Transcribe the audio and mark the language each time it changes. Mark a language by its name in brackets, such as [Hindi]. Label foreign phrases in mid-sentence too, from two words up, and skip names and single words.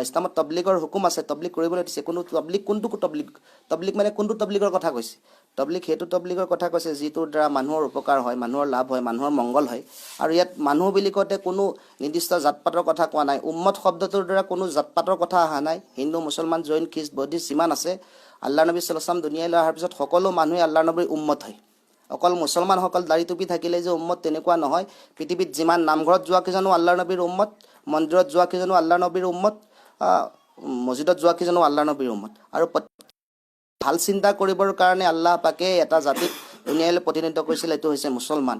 [Assamese] ইছলামত তবলিকৰ হুকুম আছে, তবলিক কৰিবলৈ দিছে। কোনটো তবলিক মানে কোনটো তবলিকৰ কথা কৈছে? তবলিক সেইটো তবলিকৰ কথা কৈছে যিটোৰ দ্বাৰা মানুহৰ উপকাৰ হয়, মানুহৰ লাভ হয়, মানুহৰ মংগল হয়। আৰু ইয়াত মানুহ বুলি কওঁতে কোনো নিৰ্দিষ্ট জাতপাতৰ কথা কোৱা নাই। উম্মত শব্দটোৰ দ্বাৰা কোনো জাতপাতৰ কথা অহা নাই। হিন্দু, মুছলমান, জৈন, খ্ৰীষ্ট, বৌদ্ধিষ্ট যিমান আছে, আল্লাহ নবী [Arabic] صلى الله عليه وسلم [Assamese] দুনিয়ালৈ অহাৰ পিছত সকলো মানুহে আল্লাহ নবীৰ উম্মত হয়। অকল মুছলমানসকল দাড়ি টুপি থাকিলে যে উম্মত, তেনেকুৱা নহয়। পৃথিৱীত যিমান নামঘৰত যোৱা কেইজনো আল্লাহ নবীৰ উম্মত, মন্দিৰত যোৱা কেইজনো আল্লাহ নবীৰ উম্মত, মছজিদত যোৱা কেইজনো আল্লাহ নবীৰ উম্মত। আৰু ভাল চিন্তা কৰিবৰ কাৰণে আল্লাহ পাকে এটা জাতিক দুনিয়ালৈ প্ৰতিনিধিত্ব কৰিছিল, এইটো হৈছে মুছলমান।